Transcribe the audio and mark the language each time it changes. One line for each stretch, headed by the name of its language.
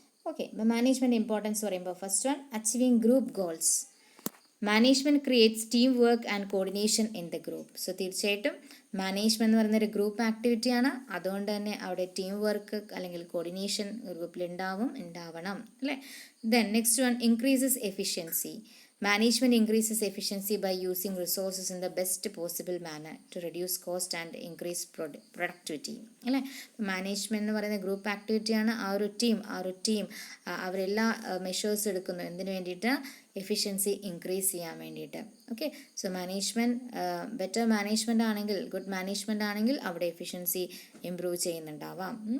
Malayalam: Okay, ഇപ്പോൾ management importance പറയുമ്പോൾ
English: First one achieving group goals. Management creates team work and coordination in the group.
Malayalam: So തീർച്ചയായിട്ടും management എന്ന് പറയുന്നൊരു group ആക്ടിവിറ്റിയാണ്. അതുകൊണ്ട് തന്നെ അവിടെ ടീം വർക്ക് അല്ലെങ്കിൽ കോർഡിനേഷൻ ഗ്രൂപ്പിൽ ഉണ്ടാവണം അല്ലേ.
English: Then next one increases efficiency. Management increases efficiency by using resources in the best possible manner to reduce cost and increase productivity.
Malayalam: അല്ലേ, മാനേജ്മെൻറ്റ് എന്ന് പറയുന്ന ഗ്രൂപ്പ് ആക്ടിവിറ്റിയാണ്. ആ ഒരു ടീം അവരെല്ലാ മെഷേഴ്സ് എടുക്കുന്നു എന്തിനു വേണ്ടിയിട്ട്? എഫിഷ്യൻസി ഇൻക്രീസ് ചെയ്യാൻ വേണ്ടിയിട്ട്. ഓക്കെ, സോ ബെറ്റർ മാനേജ്മെൻ്റ് ആണെങ്കിൽ, ഗുഡ് മാനേജ്മെൻ്റ് ആണെങ്കിൽ അവിടെ എഫിഷ്യൻസി ഇംപ്രൂവ് ചെയ്യുന്നുണ്ടാവാം.